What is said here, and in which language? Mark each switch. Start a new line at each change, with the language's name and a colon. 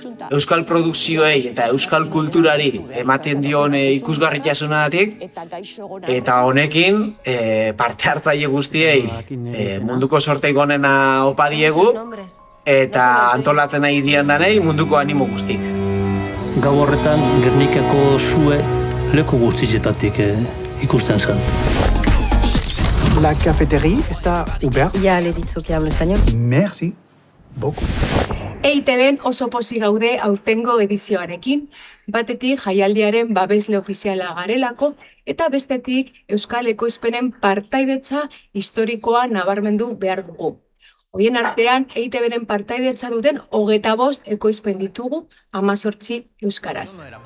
Basque: Euskal produkzioei eta euskal kulturari ematen dion ikusgarritasunagatik eta honekin parte hartzaile guztiei munduko sorteik onena opa diegu eta antolatzen nahi dian danei munduko animo guztik. Gau horretan Gernikako sue leku guztietatik ikusten zen.
Spanish: La cafetería está ouverte. Ya le he dicho que hablo español.
French: Merci beaucoup.
Basque: EITBen oso pozik gaude aurtengo edizioarekin, batetik jaialdiaren babesle ofiziala garelako, eta bestetik Euskal Ekoizpenen partaidetza historikoa nabarmendu behar dugu. Horien artean, EITBren partaidetza duten 25 ekoizpen ditugu, 18 euskaraz.